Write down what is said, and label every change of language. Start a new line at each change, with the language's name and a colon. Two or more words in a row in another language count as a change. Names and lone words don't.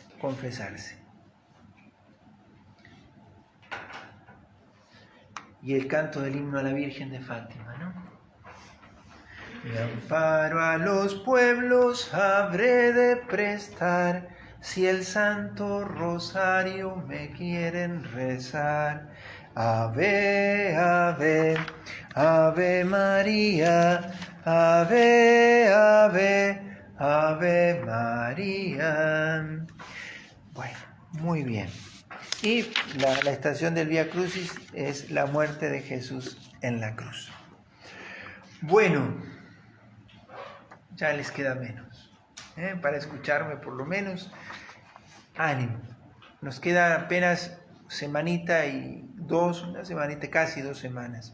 Spanish: Y el canto del himno a la Virgen de Fátima, ¿no? Mi amparo a los pueblos habré de prestar, si el Santo Rosario me quieren rezar.
Latin: Ave, ave, ave María, ave, ave, ave María.
Spanish: Bueno, muy bien. Y la estación del Vía Crucis es la muerte de Jesús en la cruz. Bueno, ya les queda menos, para escucharme por lo menos. Ánimo, nos queda apenas semanita y casi 2 semanas.